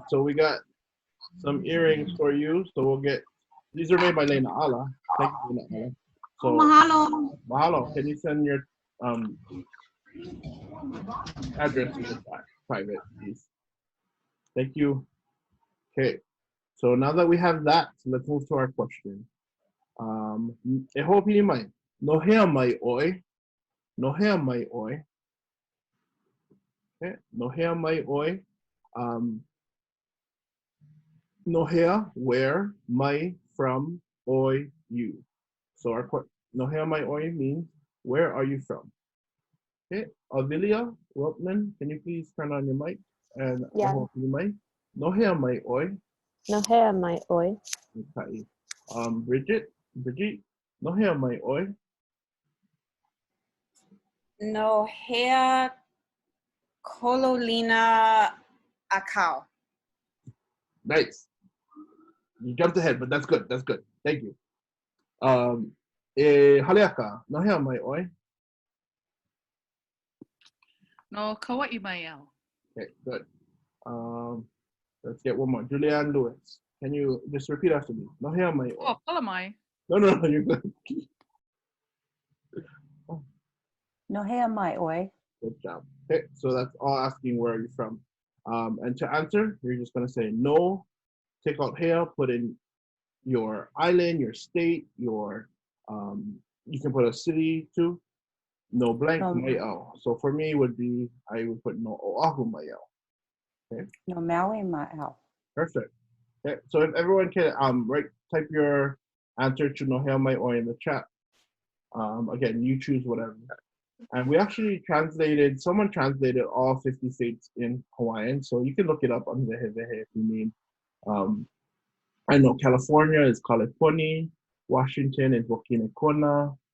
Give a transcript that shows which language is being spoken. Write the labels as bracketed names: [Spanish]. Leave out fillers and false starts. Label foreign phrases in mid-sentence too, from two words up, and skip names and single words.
[English] So we got some earrings for you. So we'll get, these are made by Lena Ala. Thank you, Lena Ala. So, Mahalo. Mahalo. Can you send your address in the private, please? Thank you. Okay. So now that we have that, let's move to our question. [Hawaiian] E hopi mai. No hea mai oi. No hea mai oi. Okay. No hea mai oi. No hea, [English] where, mai, from, oi, you. So our [Hawaiian] no hea mai oi [English] means, where are you from? Okay, Avilia Weltman, can you please turn on your mic? And yeah. [Hawaiian] No hea mai oi. No hea mai oi. Okay. Bridget, no hea mai oi. No hea kololina akau. [English] Nice. You jumped ahead, but that's good. That's good. Thank you. [Hawaiian] Haleaka, no hea mai oi. No kawaii mai au. [English] Okay, good. Let's get one more. Julianne Lewis. Can you just repeat after me? [Hawaiian] No hea mai oi. Oh, pala mai. [English] No, you're good. [Hawaiian] No hea mai oi. [English] Good job. Okay, so that's all asking where are you from. And to answer, you're just gonna say no, take out hea, put in your island, your state, your you can put a city too. [Hawaiian] No blank mai au. [English] So for me would be I would put [Hawaiian] no oahu mai au. [English] Okay. [Hawaiian] No Maui mai au. [English] Perfect. Okay. So if everyone can type your answer to [Hawaiian] no hea mai oi [English] in the chat. Again, you choose whatever. And we actually someone translated all 50 states in Hawaiian, so you can look it up on the Hevehe if you need. I know California is Kaliponi, Washington is Wakina Kona.